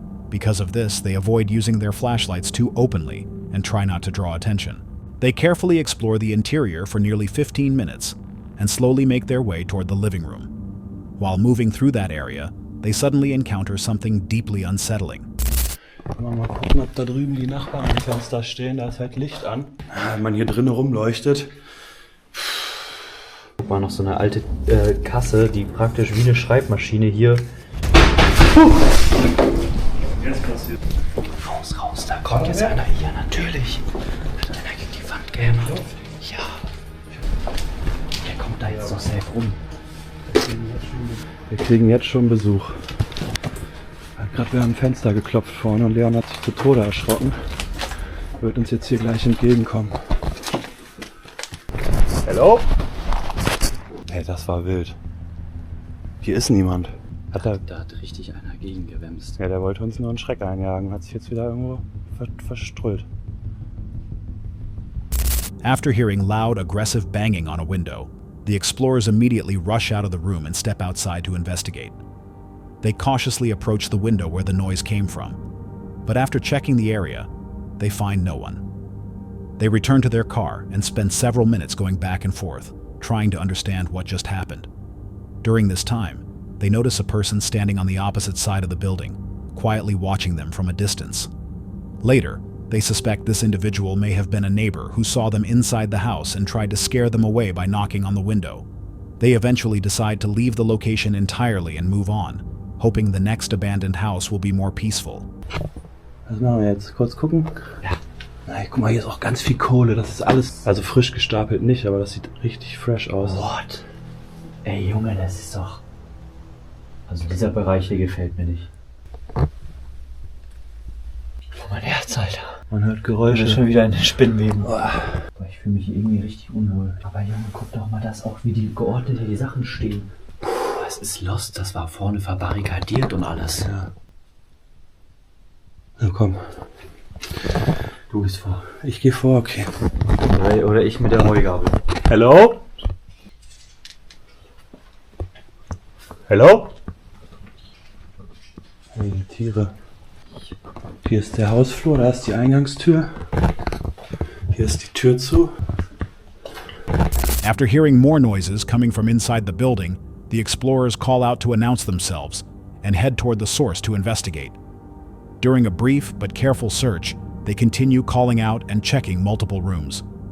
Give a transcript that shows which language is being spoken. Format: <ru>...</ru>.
<en>Because of this, they avoid using their flashlights too openly and try not to draw attention. They carefully explore the interior for nearly 15 minutes and slowly make their way toward the living room. While moving through that area, they suddenly encounter something deeply unsettling.</en> <de>Mal gucken, ob da drüben die Nachbarn am Fenster stehen. Da ist halt Licht an. Wenn man hier drinnen rumleuchtet. Guck mal, noch so eine alte Kasse, die praktisch wie eine Schreibmaschine hier. Jetzt passiert. Raus, da kommt jetzt einer hier, natürlich. Hat einer gegen die Wand gehämmert. Ja. Der kommt da jetzt noch safe rum. Wir kriegen jetzt schon Besuch. Hat gerade wer am Fenster geklopft vorne und Leon hat sich zu Tode erschrocken. Wird uns jetzt hier gleich entgegenkommen.</de> <en>Hello?</en> <de>Hey, das war wild. Hier ist niemand. Da hat richtig einer gegengewämst. Ja, der wollte uns nur einen Schreck einjagen. Hat sich jetzt wieder irgendwo verströlt.</de> <en>After hearing loud, aggressive banging on a window, the explorers immediately rush out of the room and step outside to investigate. They cautiously approach the window where the noise came from, but after checking the area, they find no one. They return to their car and spend several minutes going back and forth, trying to understand what just happened. During this time, they notice a person standing on the opposite side of the building, quietly watching them from a distance. Later, they suspect this individual may have been a neighbor who saw them inside the house and tried to scare them away by knocking on the window. They eventually decide to leave the location entirely and move on, hoping the next abandoned house will be more peaceful.</en> <de>Was machen wir jetzt? Kurz gucken? Ja. Na, guck mal, hier ist auch ganz viel Kohle. Das ist alles, also frisch gestapelt nicht, aber das sieht richtig fresh aus.</de> <en>What?</en> <de>Ey Junge, das ist doch... Also dieser Bereich hier gefällt mir nicht. Oh, mein Herz, Alter. Man hört Geräusche. Ich bin schon wieder in den Spinnweben. Ich fühle mich irgendwie richtig unwohl. Aber Junge, guck doch mal das auch, wie die geordnet hier die Sachen stehen. Es ist lost, das war vorne verbarrikadiert und alles. Ja. Na komm. Du gehst vor. Ich gehe vor, okay. Oder ich mit der Heugabel.</de> <en>Hello? Hello?</en> <de>Hey, die Tiere. Hier ist der Hausflur, da ist die Eingangstür. Hier ist die Tür zu.</de> <en>After hearing more noises coming from inside the building, the explorers call out to announce themselves and head toward the source to investigate. During a brief but careful search, they continue calling out and checking multiple rooms.</en>